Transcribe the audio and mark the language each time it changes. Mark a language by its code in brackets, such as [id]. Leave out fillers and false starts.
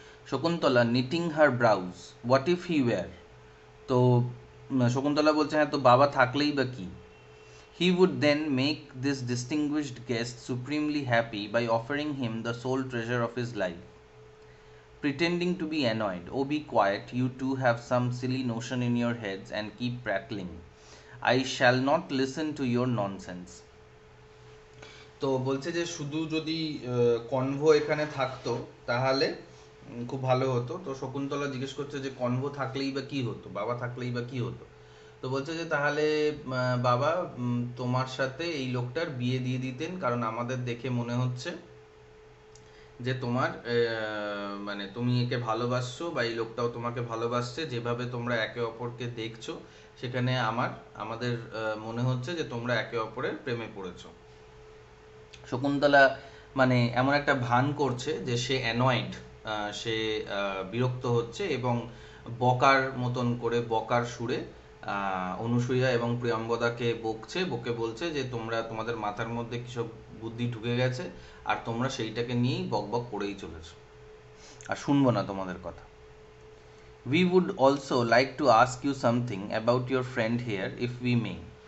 [bn] Shakuntala [en] knitting her brows, what if he were, [bn] তো শকুন্তলা বলছে হ্যাঁ, তো বাবা থাকলেই বা কি। [en] He would then make this distinguished guest supremely happy by offering him the sole treasure of his life. Pretending to be annoyed, oh be quiet, you two have some silly notion in your heads and keep prattling. I shall not listen to your nonsense. [bn] তো বলছে যে শুধু যদি কনভো এখানে থাকতো তাহলে খুব ভালো হতো। তো শকুন্তলা জিজ্ঞেস করছে যে কনভো থাকলেই বা কি হতো, বাবা থাকলেই বা কি হতো। তো বলছে যে তাহলে বাবা তোমার সাথে এই লোকটার বিয়ে দিয়ে দিতেন, কারণ আমাদের দেখে মনে হচ্ছে যে তোমার মানে তুমি একে ভালোবাসছো বা এই লোকটাও তোমাকে ভালোবাসছে, যেভাবে তোমরা একে অপরকে দেখছো সেখানে আমাদের মনে হচ্ছে যে তোমরা একে অপরের প্রেমে পড়েছো। শকুন্তলা মানে এমন একটা ভান করছে যে সে অ্যানয়েড, সে বিরক্ত হচ্ছে এবং বকার মতন করে, বকার সুরে অনুসূয়া এবং প্রিয়ম্বদাকে বকে বলছে যে তোমরা, তোমাদের মাথার মধ্যে কিসব বুদ্ধি ঢুকে গেছে আর তোমরা সেইটাকে নিয়েই বকবক করেই চলেছো, আর শুনবো না তোমাদের কথা। [en] We would also like to ask you something about your friend here if we may.